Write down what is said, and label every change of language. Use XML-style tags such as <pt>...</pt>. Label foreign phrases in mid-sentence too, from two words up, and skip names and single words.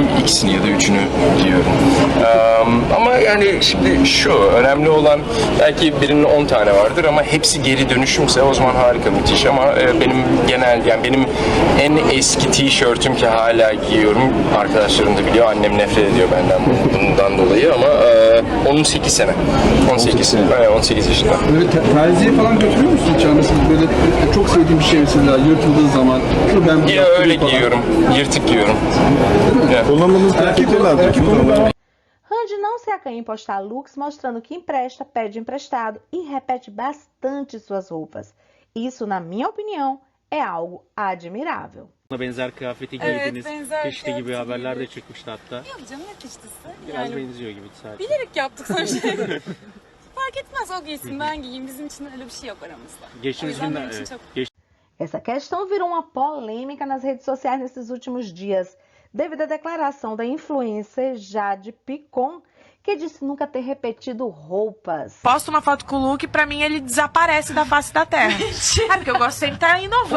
<tr>İkisini ya da 3'ünü giyiyorum. Ama yani şimdi şu önemli olan belki birinin 10 tane vardır ama hepsi geri dönüşümse o zaman harika, müthiş ama benim genel yani benim en eski tişörtüm ki hala giyiyorum, arkadaşlarım da biliyor, annem nefret ediyor benden bundan dolayı ama 18 sene. 18 yaşında. Böyle terziye falan götürüyor musunuz hiç? Anlasınız böyle çok sevdiğim bir şey mesela yırtıldığı zaman. Ya öyle giyiyorum, yırtık giyiyorum. Kullanmadığınız kıyafetleri lazım.</tr> <pt>Randy não se acanha em postar looks mostrando que empresta, pede emprestado e repete bastante suas roupas. Isso, na minha opinião, é algo admirável.</pt> <tr>Benzer kıyafeti Evet, giydiniz. benzer Peşte gibi kıyafeti haberler de giydik. çıkmıştı hatta. Yok canım ne piştisi? Biraz benziyor gibi sadece. bilerek yaptık sonuçta. Fark etmez o giysin ben giyeyim. Bizim için öyle bir şey yok aramızda. O Geçtiğimiz yüzden günler, benim için evet. çok...</tr> <pt>Essa questão virou uma polêmica nas redes sociais nesses últimos dias, devido à declaração da influencer Jade Picon, que disse nunca ter repetido roupas. Posto uma foto com o Luke, pra mim ele desaparece da face da terra. É porque eu gosto sempre de estar inovando,</pt>